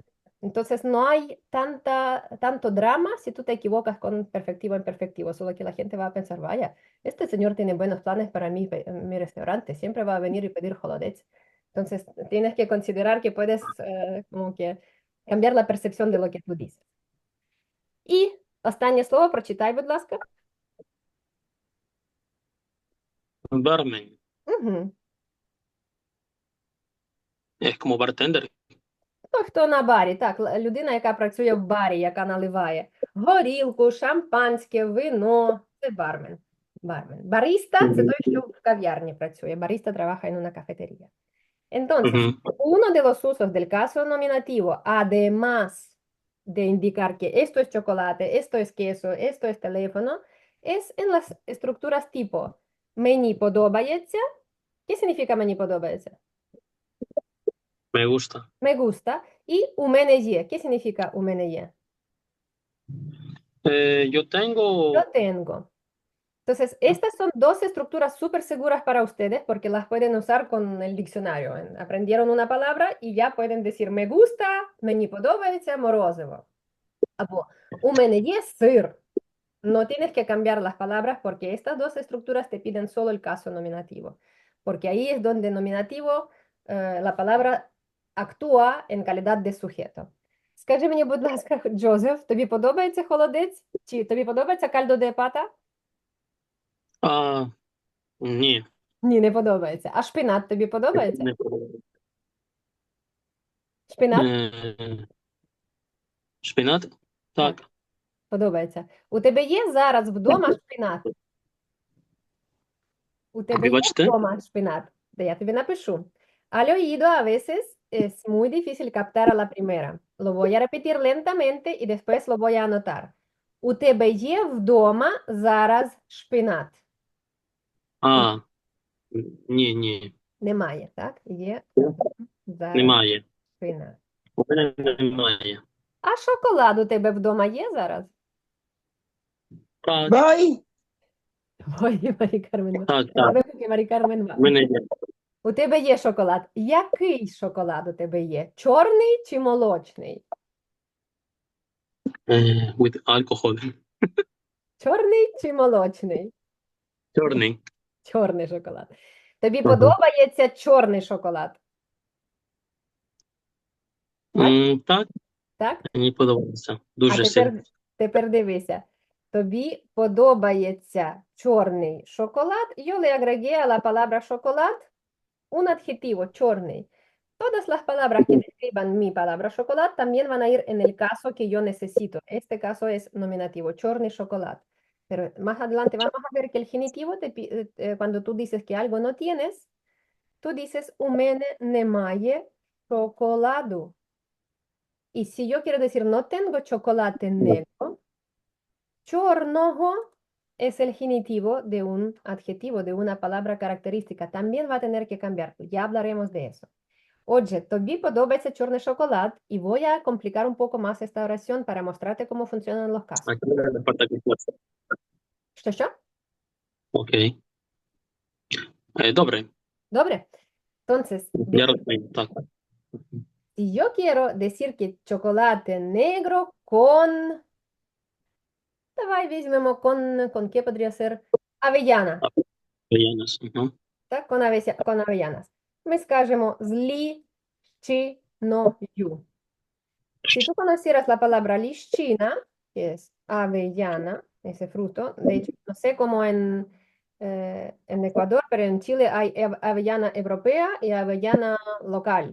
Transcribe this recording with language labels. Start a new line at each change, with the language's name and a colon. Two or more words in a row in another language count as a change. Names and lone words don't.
Spanish: Entonces no hay tanto drama si tú te equivocas con perfectivo e imperfectivo, solo que la gente va a pensar, vaya, este señor tiene buenos planes para mi restaurante, siempre va a venir y pedir holodets. Entonces tienes que considerar que puedes como que cambiar la percepción de lo que tú dices.
Ukrainian: І останнє слово прочитай, будь ласка. Barman Угу.
Spanish: es como bartender.
Ukrainian: Той, хто на барі, так, людина, яка працює в барі, яка наливає горілку, шампанське, вино, це бармен. Бариста – це той, що в кав'ярні працює.
Spanish: Бариста trabaja en una cafetería. Entonces, Ujú. uno de los usos del caso nominativo, además de indicar que esto es chocolate, esto es queso, esto es teléfono, es en las estructuras tipo
Ukrainian: мені подобається.
Spanish: ¿Qué significa
Ukrainian: мені подобається?
Spanish: Me gusta. Me gusta. Y
Ukrainian: у мене є.
Spanish: ¿Qué significa
Ukrainian: у мене є?
Spanish: Yo tengo. Yo tengo. Entonces, estas son dos estructuras súper seguras para ustedes porque las pueden usar con el diccionario. Aprendieron una palabra y ya pueden decir me gusta,
Ukrainian: мені подобається морозиво. Або у мене є сир.
Spanish: No tienes que cambiar las palabras porque estas dos estructuras te piden solo el caso nominativo. Porque ahí es donde nominativo, la palabra actúa en calidad de sujeto.
Ukrainian: Скажи мені, будь ласка, Джозеф, тобі подобається холодець? Чи тобі подобається
Spanish: caldo de pata?
Ukrainian: Ні, Ні, не подобається. А шпинат тобі подобається? не подобається. Шпинат Шпинат? Так. подобається. У тебе є зараз вдома шпинат? У тебе є Вибачте? вдома шпинат? Да я тобі напишу.
Spanish: Al oído a veces es muy difícil captar a la primera. Lo voy a repetir lentamente y después lo voy a anotar.
Ukrainian: У тебе є вдома зараз шпинат? Ні. Немає, так? Є зараз Немає. шпинат. У мене немає. А шоколад у тебе вдома є зараз? Так,
Spanish: Voy.
Ukrainian: Ой, Марі Кармен. так. Поки Марі Кармен. У мене є. У тебе є шоколад. Який шоколад у тебе є? Чорний чи молочний?
English: With alcohol.
Ukrainian: Чорний чи молочний? Чорний. Чорний шоколад. Тобі Ага. подобається чорний шоколад? Так, Так? мені подобається. Дуже А сильно. тепер дивися. Тобі подобається чорний шоколад.
Spanish: Yo le agregué a la palabra chocolate un adjetivo, чорний. Todas las palabras que describan mi palabra chocolate también van a ir en el caso que yo necesito. Este caso es nominativo,
Ukrainian: чорний шоколад.
Spanish: Pero más adelante vamos a ver que el genitivo, cuando tú dices que algo no tienes, tú dices
Ukrainian: у мене немає шоколаду.
Spanish: Y si yo quiero decir no tengo chocolate negro, чорного es el genitivo de un adjetivo, de una palabra característica. También va a tener que cambiar. Ya hablaremos de eso.
Ukrainian: Отже, тобі подобається чорний шоколад,
Spanish: y voy a complicar un poco más esta oración para mostrarte cómo funcionan los casos. Aquí me falta que fuerza.
Ukrainian: Що? Окей. Добре.
Spanish: Добре? Entonces,
Ukrainian: Я розумію. Так.
Spanish: si yo quiero decir que chocolate negro con...
Ukrainian: Давай візьмемо
Spanish: con ¿qué podría ser? Avellana.
Ukrainian: Яна. Угу. Так,
Spanish: con avellanas.
Ukrainian: Ми скажемо з ліщиною.
Spanish: Si tú conocieras la palabra lichina, que es avellana, ese fruto, de hecho, no sé cómo en Ecuador, pero en Chile hay avellana europea y avellana local.